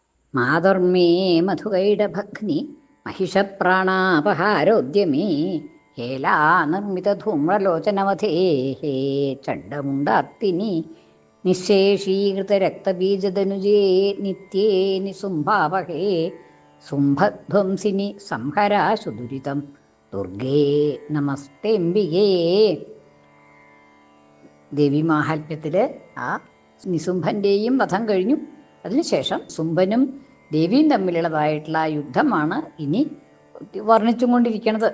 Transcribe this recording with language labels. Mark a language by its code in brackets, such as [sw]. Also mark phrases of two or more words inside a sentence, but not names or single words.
[sa] മാതർമേ മധുകൈഡഭഗ്നി महिषप्राणापहारोद्यमे हेला निर्मितधूम्रलोचनवधे हे चण्डमुण्डार्तिनि निःशेषीकृतरक्तबीजदनुजे नित्ये निसुम्भावहे സുംഭധ്വംസിനി സംഹരാശു ദുരിതം ദുർഗേ നമസ്തേംബികേ. [ml] ദേവീമാഹാത്മ്യത്തിൽ ആ നിസുംഭൻ്റെയും വധം കഴിഞ്ഞു. അതിനുശേഷം സുംഭനും ദേവിയും തമ്മിലുള്ളതായിട്ടുള്ള ആ യുദ്ധമാണ് ഇനി വർണ്ണിച്ചും കൊണ്ടിരിക്കുന്നത്.